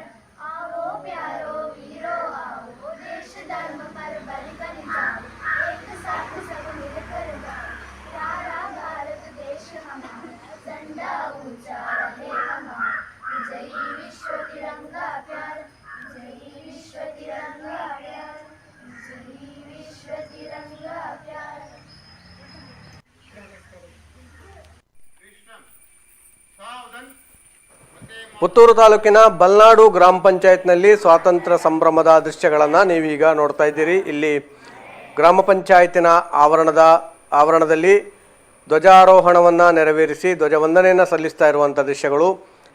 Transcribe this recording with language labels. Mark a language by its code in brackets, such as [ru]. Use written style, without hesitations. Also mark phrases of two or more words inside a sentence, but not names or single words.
[hi] आओ प्यारो वीरो आओ, देश धर्म पर बलिदान जाओ, एक साथ सब मिलकर गाओ, प्यारा भारत देश हमारा, झंडा ऊंचा रहे हमारा, विजयी विश्व तिरंगा प्यारा, विजयी विश्व तिरंगा प्यारा, विजयी विश्व तिरंगा प्यारा. [kn] ಪುತ್ತೂರು ತಾಲೂಕಿನ ಬಲ್ನಾಡು ಗ್ರಾಮ ಪಂಚಾಯತ್ನಲ್ಲಿ ಸ್ವಾತಂತ್ರ್ಯ ಸಂಭ್ರಮದ ದೃಶ್ಯಗಳನ್ನು ನೀವೀಗ ನೋಡ್ತಾ ಇದ್ದೀರಿ. ಇಲ್ಲಿ ಗ್ರಾಮ ಪಂಚಾಯತಿನ ಆವರಣದಲ್ಲಿ ಧ್ವಜಾರೋಹಣವನ್ನು ನೆರವೇರಿಸಿ ಧ್ವಜವಂದನೆಯನ್ನು ಸಲ್ಲಿಸ್ತಾ ಇರುವಂಥ ದೃಶ್ಯಗಳು.